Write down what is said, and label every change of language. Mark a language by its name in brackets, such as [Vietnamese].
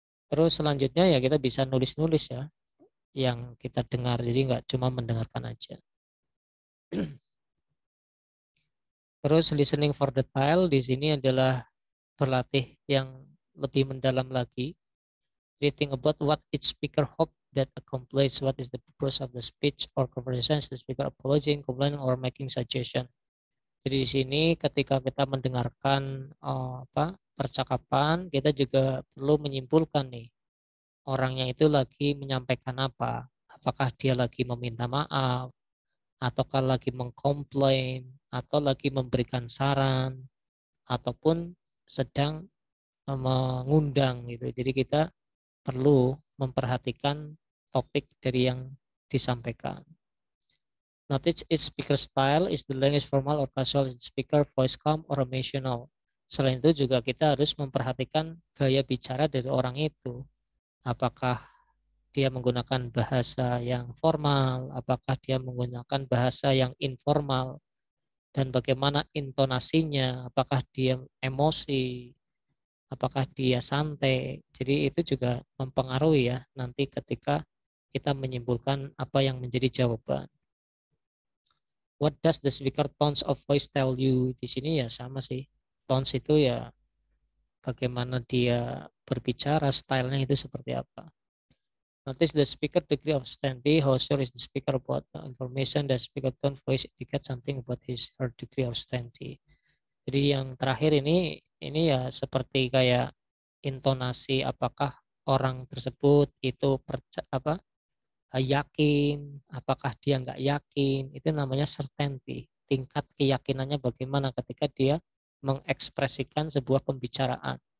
[Indonesian] Terus selanjutnya ya kita bisa nulis-nulis ya yang kita dengar, jadi nggak cuma mendengarkan aja. Terus listening for detail di sini adalah berlatih yang lebih mendalam lagi. [English] Jadi think about what each speaker hope that accomplish, what is the purpose of the speech or conversation, the speaker apologizing, complaining, or making suggestion. [Indonesian] Jadi di sini ketika kita mendengarkan percakapan, kita juga perlu menyimpulkan nih orangnya itu lagi menyampaikan apa. Apakah dia lagi meminta maaf, ataukah lagi mengkomplain, atau lagi memberikan saran, ataupun sedang mengundang gitu. Jadi kita perlu memperhatikan topik dari yang disampaikan. [English] Notice its speaker style, is the language formal or casual, is the speaker voice calm or emotional. [Indonesian] Selain itu juga kita harus memperhatikan gaya bicara dari orang itu. Apakah dia menggunakan bahasa yang formal, apakah dia menggunakan bahasa yang informal, dan bagaimana intonasinya, apakah dia emosi, apakah dia santai. Jadi itu juga mempengaruhi ya nanti ketika kita menyimpulkan apa yang menjadi jawaban. [English] What does the speaker tones of voice tell you? [Indonesian] Di sini ya sama sih. Tones itu ya bagaimana dia berbicara, stylenya itu seperti apa. [English] Notice the speaker degree of standing. How sure is the speaker about the information? The speaker tone voice indicate something about his her degree of standing. [Indonesian] Jadi yang terakhir ini ya seperti kayak intonasi, apakah orang tersebut itu yakin, apakah dia nggak yakin, itu namanya certainty. Tingkat keyakinannya bagaimana ketika dia mengekspresikan sebuah pembicaraan.